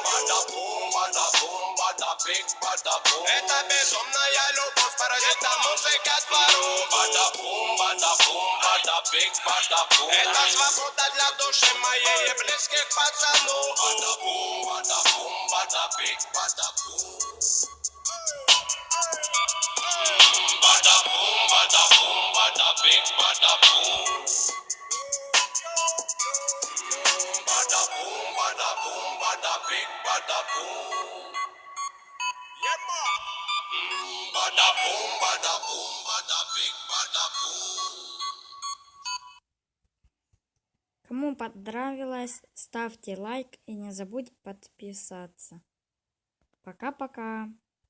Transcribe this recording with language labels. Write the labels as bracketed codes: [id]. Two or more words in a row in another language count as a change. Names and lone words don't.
[ru] Бада-бум, бада-бум, бада-бик, бада-бум. Это безумная любовь, паразита, музыка двору. Бада-бум, бада-бум, бада-бик, бада-бум. Это свобода для души моей и близких пацанов. Бада-бум, бада-бум, бада-бик, бада-бум. [en] Bada-boom, bada-boom, bada-bing, bada-boom. Bada-boom, bada-boom, bada-bing, bada-boom. Yeah, ma. Bada-boom, bada-boom, bada-bing, bada-boom. [ru] Кому понравилось, ставьте лайк и не забудь подписаться. Пока-пока.